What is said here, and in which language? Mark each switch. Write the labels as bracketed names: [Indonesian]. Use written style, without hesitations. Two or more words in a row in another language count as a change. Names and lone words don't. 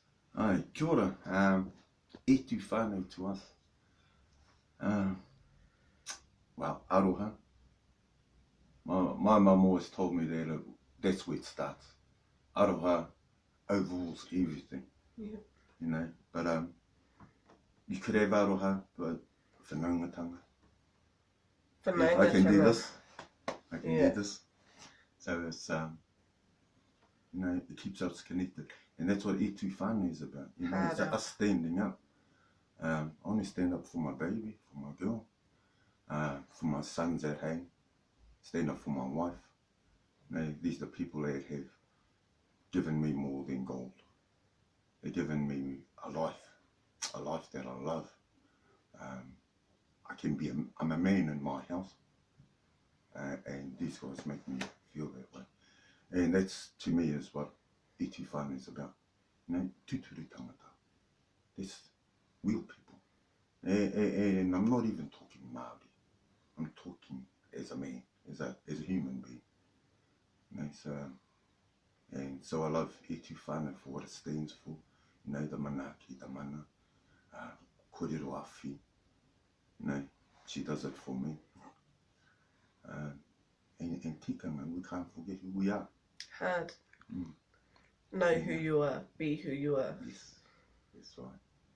[Māori] Ai, kia ora. E tu whānau [English] to us. Well, aroha. My mum always told me that that's where it starts. Aroha overrules everything. Yeah. You know, but you could have aroha, but whanaungatanga. I can do this. I can do this. So it's you know, it keeps us connected, and that's what e tu whānau is about. You know, it's us standing up. I only stand up for my baby, for my girl, for my sons at home. Stand up for my wife. You know, these are the people that have given me more than gold. They've given me a life that I love. I'm a man in my house, and these guys make me feel that way. And that's, to me, is what e tu whānau is about. You know, [Māori] tūturu tangata. [English] That's real people. And I'm not even talking Māori. I'm talking as a man, as a human being. You know, so I love e tu whānau for what it stands for. You know, the manaki, the mana, [Māori] kōrero awhi. [English] You know, she does it for me. And tikanga, we can't forget who we are. Hard. Know who you are, be who you are. Yes, that's right.